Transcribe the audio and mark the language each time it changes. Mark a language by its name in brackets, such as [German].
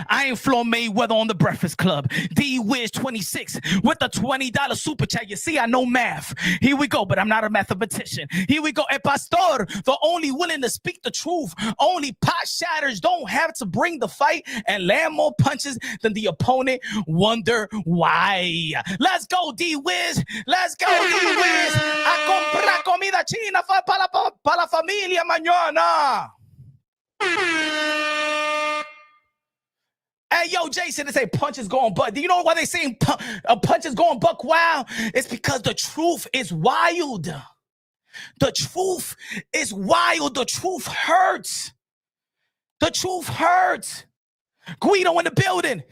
[English] I ain't Floyd Mayweather on the Breakfast Club. D-Wiz 26 with the $20 super chat. You see, I know math. Here we go, but I'm not a mathematician. Here we go. El Pastor, the only willing to speak the truth. Only pot shatters don't have to bring the fight and land more punches than the opponent. Wonder why. Let's go, D-Wiz. Let's go, D-Wiz. [Spanish] A comprar comida china para la familia mañana. [English] Hey, yo, Jason, they say punch is going buck. Do you know why they saying a punch is going buck wild? It's because the truth is wild. The truth is wild. The truth hurts. The truth hurts. Guido in the building.